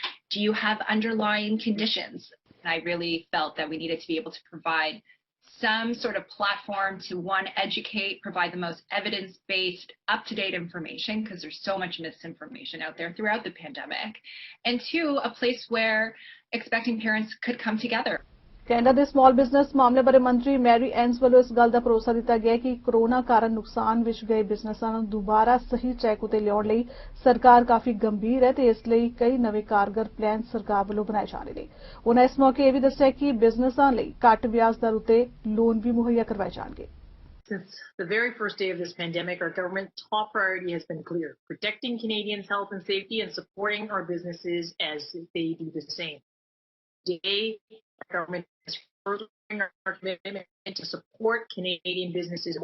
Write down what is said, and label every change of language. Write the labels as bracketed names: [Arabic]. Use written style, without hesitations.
[English] Do you have underlying conditions? And I really felt that we needed to be able to provide some sort of platform to, one, educate, provide the most evidence-based, up-to-date information, because there's so much misinformation out there throughout the pandemic, and two, a place where expecting parents could come together. [Punjabi] Canada ਦੇ small business ਮਾਮਲੇ ਬਾਰੇ ਮੰਤਰੀ Mary Ann's ਵੱਲੋਂ ਇਸ ਗੱਲ ਦਾ ਭਰੋਸਾ ਦਿੱਤਾ ਗਿਆ ਕਿ ਕੋਰੋਨਾ ਕਾਰਨ ਨੁਕਸਾਨ ਵਿੱਚ ਗਏ ਬਿਜ਼ਨਸਾਂ ਨੂੰ ਦੁਬਾਰਾ ਸਹੀ ਟਰੈਕ ਉਤੇ ਲਿਆਉਣ ਲਈ ਸਰਕਾਰ ਕਾਫੀ ਗੰਭੀਰ ਹੈ ਤੇ ਇਸ ਲਈ ਕਈ ਨਵੇਂ ਕਾਰਗਰ ਪਲਾਨ ਸਰਕਾਰ ਵੱਲੋਂ ਬਣਾਏ ਜਾ ਰਹੇ ਨੇ। ਉਹਨਾਂ ਇਸ ਮੌਕੇ ਇਹ ਵੀ ਦੱਸਿਆ ਕਿ ਬਿਜ਼ਨਸਾਂ ਲਈ ਘੱਟ ਵਿਆਜ ਦਰ ਉਤੇ ਲੋਨ ਵੀ ਮੁਹੱਈਆ ਕਰਵਾਏ ਜਾਣਗੇ। [English] Since the very first day of this pandemic, our government's top priority has been clear: protecting Canadians' health and safety and supporting our businesses as they do the same. Today, our government is furthering our commitment to support Canadian businesses.